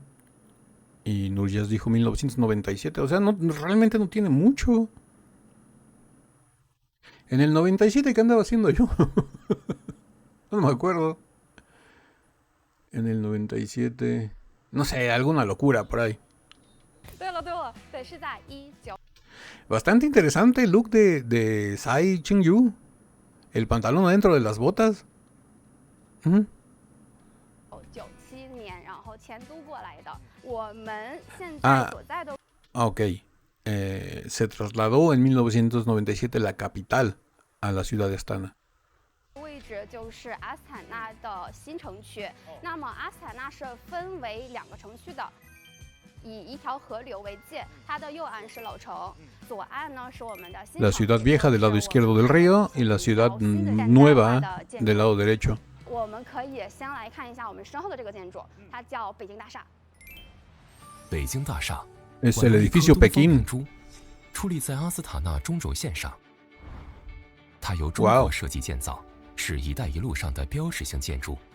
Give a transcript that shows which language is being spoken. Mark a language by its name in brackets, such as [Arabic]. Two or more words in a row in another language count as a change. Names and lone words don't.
[Spanish] Y Nurjas dijo 1997. O sea, no, realmente no tiene mucho. En el 97, ¿qué andaba haciendo yo? No me acuerdo. En el 97, no sé, alguna locura por ahí. [Chinese] 对了，对，是在19。 [Spanish] Bastante interesante el look de Tsai Ching-yu. El pantalón adentro de las botas. [Chinese] 97 年，然后迁都过来的。我们现在所在的 Ok. [Spanish] Se trasladó en 1997 la capital a la ciudad de Astana. [Chinese] 位置就是阿斯塔纳的新城区。那么阿斯塔纳是分为2个城区的。以一条河流为界，它的右岸是老城，左岸呢是我们的新城。 [Spanish] La ciudad vieja del lado izquierdo del río y la ciudad nueva del lado derecho. [Chinese] 我们可以先来看一下我们身后的这个建筑，它叫北京大厦。北京大厦 [Spanish] Es el edificio Pekín. [Chinese] 矗立在阿斯塔纳中轴线上。它由中国设计建造，是一带一路上的标志性建筑。